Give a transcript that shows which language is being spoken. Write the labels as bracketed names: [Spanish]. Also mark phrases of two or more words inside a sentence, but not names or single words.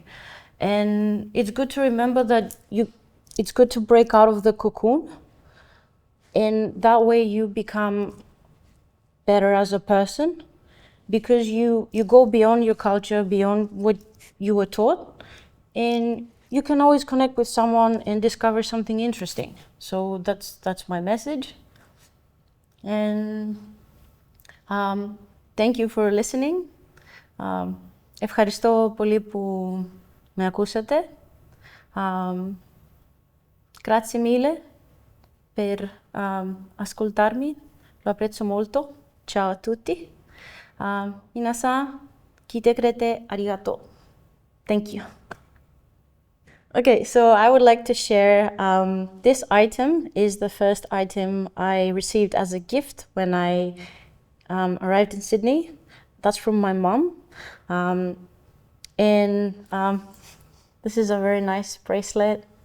[English] And it's good to remember that it's good to break out of the cocoon, and that way you become better as a person, because you go beyond your culture, beyond what you were taught, and you can always connect with someone and discover something interesting. So that's my message. And thank you for listening. [Greek] Ευχαριστώ πολύ που με ακούσατε. [Italian] Grazie mille per ascoltarmi. Lo apprezzo molto. Ciao a tutti. [Japanese] みなさん、来てくれてありがとう. [English] Thank you. Okay, so I would like to share this item is the first item I received as a gift when I arrived in Sydney. That's from my mom. And this is a very nice bracelet.